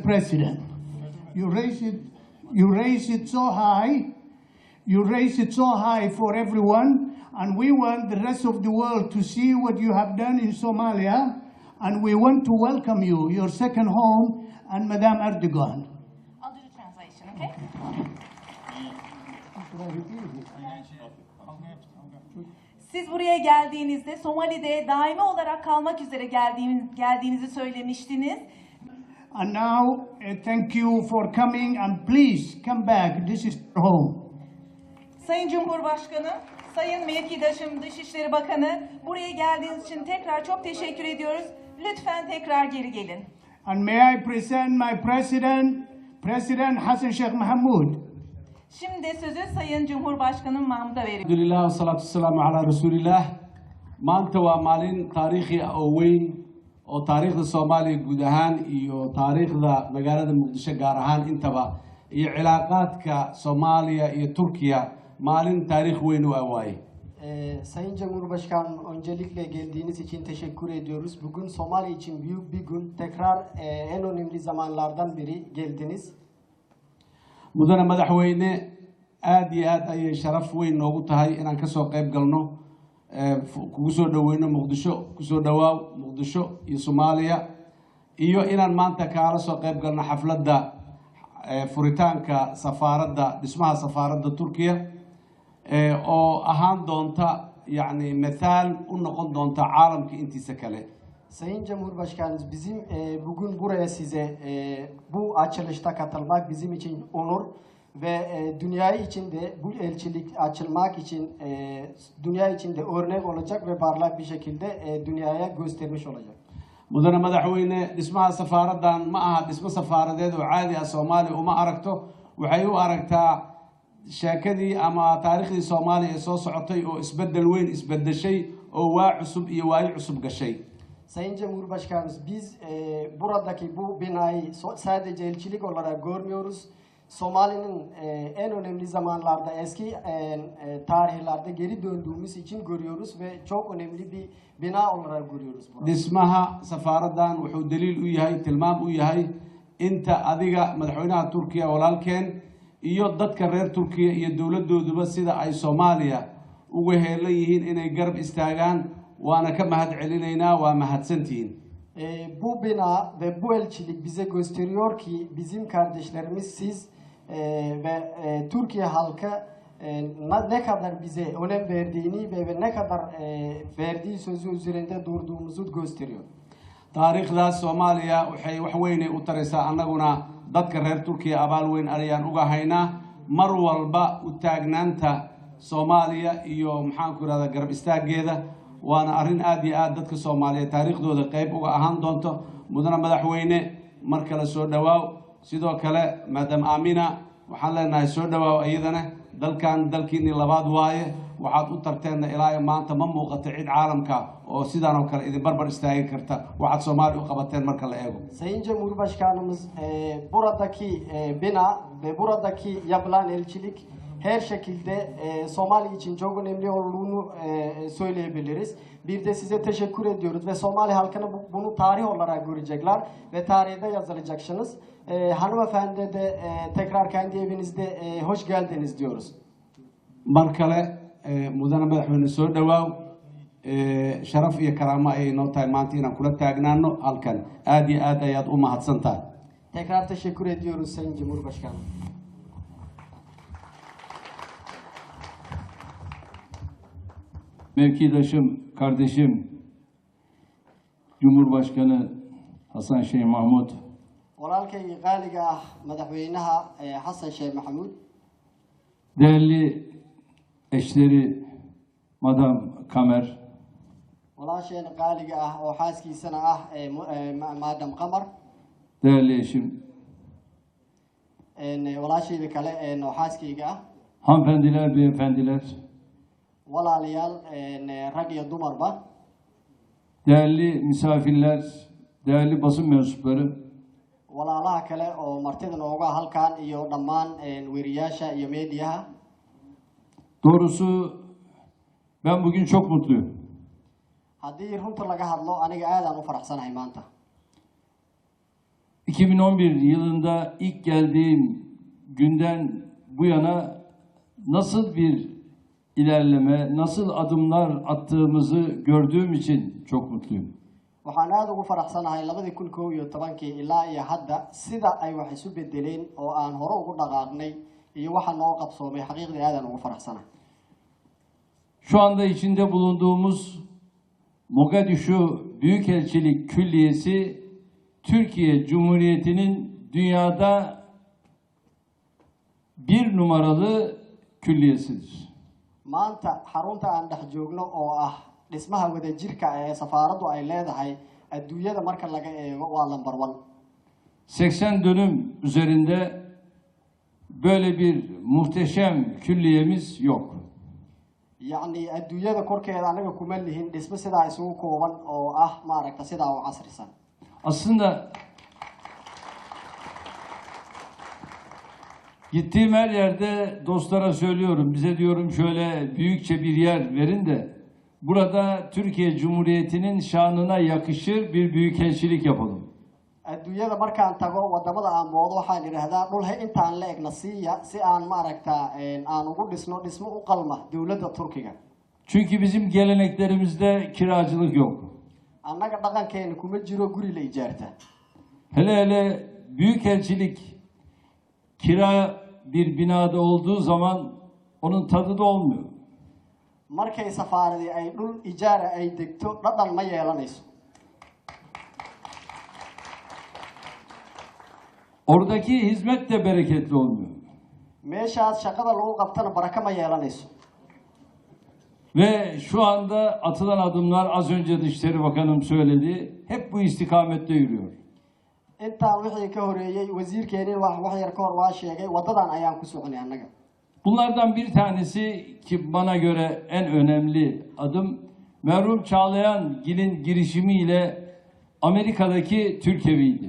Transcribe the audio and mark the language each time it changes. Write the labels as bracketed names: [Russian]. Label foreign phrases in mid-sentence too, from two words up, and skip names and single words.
[English] President. You raise it so high. You raise it so high for everyone, and we want the rest of the world to see what you have done in Somalia, and we want to welcome you, your second home, and Madame Erdogan. I'll do the translation, okay? [Turkish] Siz buraya geldiğinizde Somali'de daimi olarak kalmak üzere geldiğinizi söylemiştiniz. [English] And now, thank you for coming, and please come back. This is your home. [Turkish] Sayın Cumhurbaşkanı, Sayın Mevkidaşım Dışişleri Bakanı, buraya geldiğiniz için tekrar çok teşekkür ediyoruz. Lütfen tekrar geri gelin. [English] And may I present my President Hassan Sheikh Mohamud. [Turkish] Şimdi sözü Sayın Cumhurbaşkanı Mahmud'a veriyorum. [Arabic] الحمد لله والصلاة والسلام على رسول الله. [Somali] Maanta waa maalin taariikhi oo weyn oo taariikhda Soomaaliya guud ahaan iyo taariikhda magaalada Muqdisho gaar ahaan intaba iyo cilaaqaadka Soomaaliya iyo Türkiye maalin taariikh weyn u awaaye. [Turkish] Sayın Cumhurbaşkanım, öncelikle geldiğiniz için teşekkür ediyoruz. Bugün Somali için büyük bir gün. Tekrar en önemli zamanlardan biri geldiniz. [Somali] Mudane Madaxweyne, aad iyo aad ayay sharaf weyn noogu tahay inaan ka soo qayb galno kugu soo dhaweyno Muqdisho, kusoo dhawaaw Muqdisho iyo Soomaaliya, iyo inaan maanta kaala soo qayb galno xafladda furitaanka safaaradda, dhismaha safaaradda Turkiya oo ahaan doonta yani mithaal u noqon doonta caalamka intiisa kale. [Turkish] Sayın Cumhurbaşkanımız, bizim bugün buraya size bu açılışta katılmak bizim için onur ve dünya içinde bu elçilik açılmak için dünya içinde örnek olacak ve parlak bir şekilde dünyaya göstermiş olacak. [Somali] Mudane Madaxweyne, dhismaha safaaraddan ma aha dhismo safaaradeed oo caadi ah Soomaaliya uma aragto, waxay u aragtaa sheekadii ama taariikhdii Soomaaliya soo socotay oo isbedel weyn isbedeshay oo waa cusub iyo waayo cusub gashay. [Turkish] Sayın Cumhurbaşkanımız, biz buradaki bu binayı sadece elçilik olarak görmüyoruz. Somali'nin en önemli zamanlarda, eski tarihlerde geri döndüğümüz için görüyoruz ve çok önemli bir bina olarak görüyoruz. [Somali] Dhismaha safaaraddan wuxuu daliil u yahay, tilmaam u yahay inta adiga Madaxweynaha Turkiga walaalkeen iyo dadka reer Turkiya iyo dowladooduba sida ay Soomaaliya ugu heelan yihiin inay garab istaagaan. Waana ka mahad celinaynaa, waa mahadsantihiin. [Turkish] Bu bina ve bu elçilik bize gösteriyor ki bizim kardeşlerimiz siz ve Türkiye halkı ne kadar bize önem verdiğini ve ne kadar verdiği sözü üzerinde durduğumuzu gösteriyor. [Somali] Taariikhdaas Soomaaliya waxay wax weyn u taraysaa, annaguna dadka reer Turkiya abaal weyn ayaan uga haynaa. Mar walba u taagnaanta Soomaaliya iyo maxaan ku yiraahdaa garab istaageeda waana arrin aad iyo aad dadka Soomaaliyeed taariikhdooda qayb uga ahaan doonto. Mudane Madaxweyne, mar kale soo dhawaaw. Sidoo kale Madam Amina, waxaan leenahay soo dhawaaw iyadana dalkan dalkiinii labaad waaye waxaad u tarteenna ilaa maanta ma muuqato cid caalamka oo sidaan oo kale idin barbar istaagi karta waxaad Soomaali u qabateen marka la eego. [Turkish] Sayın Cumhurbaşkanımız buradaki bina ve buradaki yapılan elçilik her şekilde Somali için çok önemli olduğunu söyleyebiliriz. Bir de size teşekkür ediyoruz ve Somali halkını bunu tarih olarak görecekler ve tarihte yazılacaksınız. Hanımefendi de tekrar kendi evinizde hoş geldiniz diyoruz. [Somali] Markale mudana madaxweyne soo dhawaaw sharaf iyo karaamo ay noo tahay maanta inaan kula taagnaano halkan aad iyo aad ayaad u mahadsantahay. [Turkish] Tekrar teşekkür ediyoruz Sayın Cumhurbaşkanım. Mevkidaşım, kardeşim, Cumhurbaşkanı Hasan Şeyh Mahmud, [Somali] Walaalkay qaaliga ah Madaxweynaha Hasan Sheikh Mahmud, [Turkish] değerli eşleri Madam Kamer, [Somali] walaashayna qaaliga ah oo xaaskiisana ah Madam Qamar, [Turkish] değerli eşim, [Somali] walaashayda kale oo xaaskayga ah, [Turkish] hanımefendiler, beyefendiler, [Somali] walaalayaal rag iyo dumarba, [Turkish] değerli misafirler, değerli basın mensupları, [Somali] walaalaha kale oo martida nooga halkan iyo dhammaan weriyaasha iyo meediyaha. [Turkish] Doğrusu ben bugün çok mutluyum. [Somali] Haddii runta laga hadlo aniga aadaan u faraxsanahay maanta. [Turkish] 2011 yılında ilk geldiğim günden bu yana nasıl bir ilerleme, nasıl adımlar attığımızı gördüğüm için çok mutluyum. [Somali] Waxaan aad ugu faraxsanahay 2011 ilaa iyo hadda sida ay wax isu bedeleen oo aan hore ugu dhaqaaqnay iyo waxa noo qabsoomay xaqiiqdii aadaan ugu faraxsanahay. [Turkish] Şu anda içinde bulunduğumuz Mogadishu Büyükelçilik Külliyesi Türkiye Cumhuriyeti'nin dünyada bir numaralı külliyesidir. [Somali] Maanta xarunta aan dhex joogno oo ah dhismaha wadajirka ee safaaraddu ay leedahay adduunyada marka laga eego waa lambar 1. [Turkish] 80 dönüm üzerinde böyle bir muhteşem külliyemiz yok. [Somali] Yani adduunyada korkeeda anaga kuma lihin dhismo sidaa isugu kooban oo ah maaragta sidaa u casrisan. [Turkish] Aslında gittiğim her yerde dostlara söylüyorum, bize diyorum şöyle büyükçe bir yer verin de burada Türkiye Cumhuriyeti'nin şanına yakışır bir büyükelçilik yapalım. [Somali] Adduunyada markaan tago wadamada aan boodo waxaan yiraahdaa dhul intaan la egna siiya si aan maaragta aan ugu dhisno dhismo u qalma dawladda Turkiga. [Turkish] Çünkü bizim geleneklerimizde kiracılık yok. [Somali] Annaga dhaqankeena kuma jiro guri la ijaarta. [Turkish] Hele hele büyükelçilik kira bir binada olduğu zaman onun tadı da olmuyor. [Somali] Markay safaaradi ay dhul ijaara ay degto dhadhan ma yeelanayso. [Turkish] Oradaki hizmet de bereketli olmuyor. [Somali] Meeshaas shaqada lagu qabtana baraka ma yeelanayso. [Turkish] Ve şu anda atılan adımlar az önce Dışişleri Bakanım söyledi. Hep bu istikamette yürüyor. [Somali] Intaa wixii ka horeeyay wasiirkeena wax yar ka hor waa sheegay wadadan ayaan ku soconay annaga. [Turkish] Bunlardan bir tanesi ki bana göre en önemli adım merhum Çağlayan Gil'in girişimiyle Amerika'daki Türk eviydi.